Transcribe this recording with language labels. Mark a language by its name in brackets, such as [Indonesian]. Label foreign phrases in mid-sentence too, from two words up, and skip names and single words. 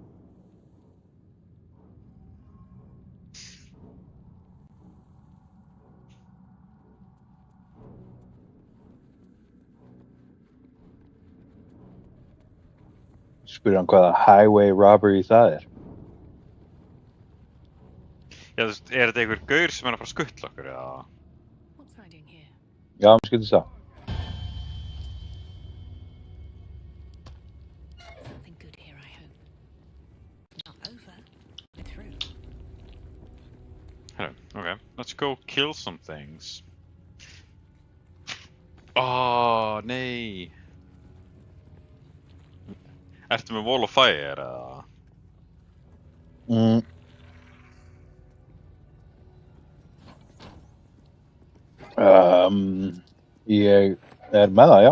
[Icelandic] Spyrir hann hvaða [English] highway robbery [Icelandic] það er. Já, þú veist, er þetta einhver gaur sem er að fara að skuttla okkur, eða? [English] What's hiding here? [Icelandic] Já, mér skildist það. [English] Something good here, I hope. Not over, but through. Hello, okay. Let's go kill some things. [Icelandic] Oh, nei. Ertu með Wall of Fire, eða? Ég er með það, já.